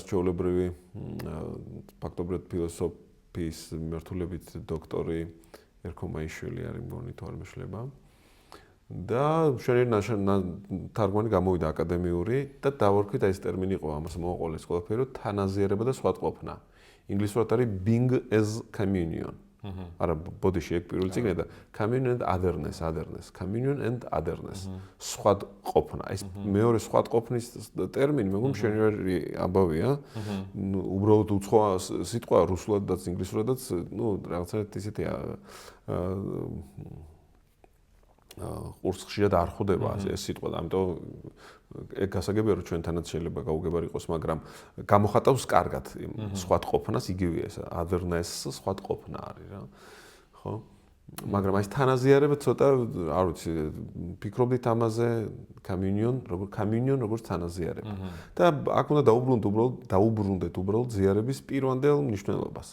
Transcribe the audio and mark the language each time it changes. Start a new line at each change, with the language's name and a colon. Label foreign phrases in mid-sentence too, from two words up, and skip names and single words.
Georgian: ჩვეულებრივი ფაქტობრივად ფილოსოფიის მიმართულებით დოქტორი ერქომაიშვილი არის მგონი თუ არ მეშლება და შენერნაშენ თარგმანი გამოვიდა აკადემიური და დავარქვით ეს ტერმინი იყო ამას მოაყოლეს ყველაფერი რომ თანაზიარება და სხვადყოფნა ინგლისურად არის
English: being as communion
Georgian: არა ბოდიში ეგ პირველი წიგნია და
English: communion and otherness communion and otherness
Georgian: სხვადყოფნა ეს მეორე სხვადყოფნის ტერმინი მე მგონი შენერი ამბავია უბრალოდ უცხო სიტყვა რუსულადაც ინგლისურადაც ნუ რაღაცა ისეთია ყურს ხშირად არ ხვდება ეს სიტყვა და ამიტომ ეგ გასაგებია რომ ჩვენთანაც შეიძლება გაუგებარი იყოს მაგრამ გამოხატავს კარგად სხვადყოფნას იგივეა ეს otherness სხვადყოფნა არის რა ხო მაგრამ აი თანაზიარება ცოტა არ ვიცი ფიქრობდით ამაზე communion როგორც თანაზიარება და აქ უნდა დაუბრუნდეთ უბრალოდ ზიარების პირვანდელ მნიშვნელობას.